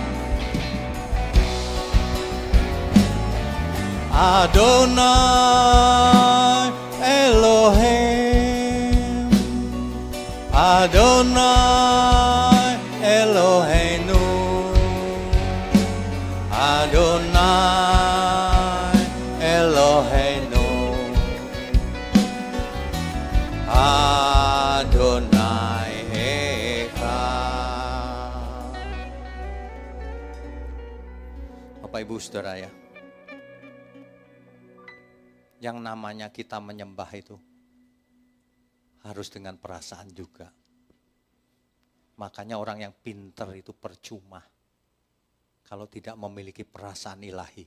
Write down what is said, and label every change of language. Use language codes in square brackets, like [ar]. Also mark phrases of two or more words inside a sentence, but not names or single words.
[he] אדוני אלוהים, אדוני אלוהינו, אדוני אלוהינו, אדוני אחד. [id] Bapak Ibu Saudara ya, yang namanya kita menyembah itu harus dengan perasaan juga. Makanya orang yang pinter itu percuma kalau tidak memiliki perasaan ilahi.